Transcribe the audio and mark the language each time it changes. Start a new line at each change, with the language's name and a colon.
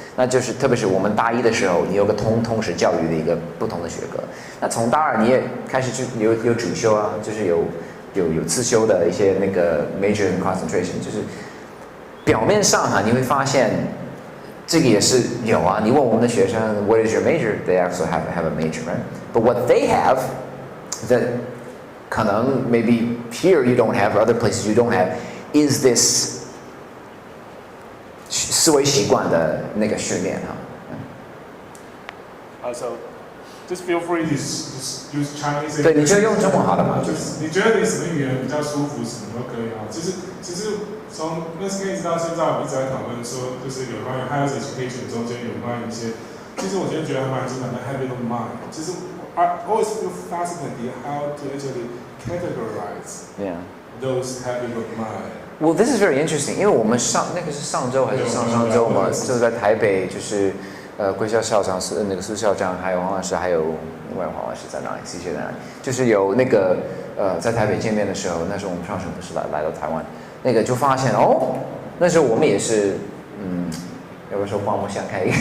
Chinese: 那就是特别是我们大一的时候，你有个通识教育的一个不同的学科。那从大二你也开始有主修啊，就是有自修的一些那个
English: major and concentration，
Chinese: 就是表面上你会发现这个也是有啊。你问我们的学生
English: What is your major? They also have a major, right? But what they have that 可能 maybe here you don't have, other places you don't have, is this
Chinese: 思维习惯的那个训练
English: So just feel free to just use Chinese.
Chinese: 对，你就用中文好了嘛？就是你觉得你什么语言比较舒服，什么都可以其实从那次 case 到现在，我们一直在讨论说，就是有关于 higher education 中间有关于一些，其实我觉得还蛮精彩的 habit of mind。
English: 其实 I always feel fascinated how to actually categorize those habit of mind. Well, this is very interesting，
Chinese: 因为我们那个是上周还是上周嘛，就在台北就是贵校校长那个苏校长，还有黄老师，还有另外黄老师在哪里 ？C 学在哪里？就是有那个在台北见面的时候，那时候我们上学不是来到台湾，那个就发现那时候我们也是要不要说刮目相看？